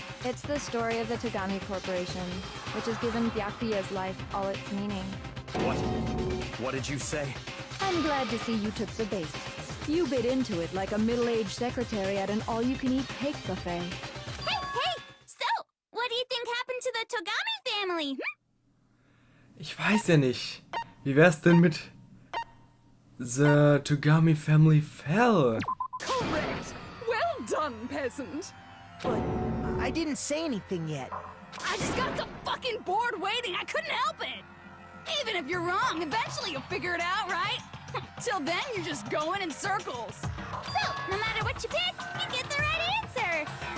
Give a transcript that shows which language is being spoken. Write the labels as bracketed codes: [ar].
[en] It's the story of the Tagami Corporation, which has given Byakuya's life all its meaning. What? What did you say? I'm glad to see you took the bait. You bit into it like a middle-aged secretary at an all-you-can-eat cake buffet. Hey! So, what do you think happened to the Togami family? [de] Ich weiß ja nicht. Wie wär's denn mit [en] The Togami Family Fell? Correct. Well done, peasant. But I didn't say anything yet. I just got so fucking bored waiting, I couldn't help it. Even if you're wrong, eventually you'll figure it out, right? Till then, you're just going in circles. So, no matter what you pick, you get the right answer.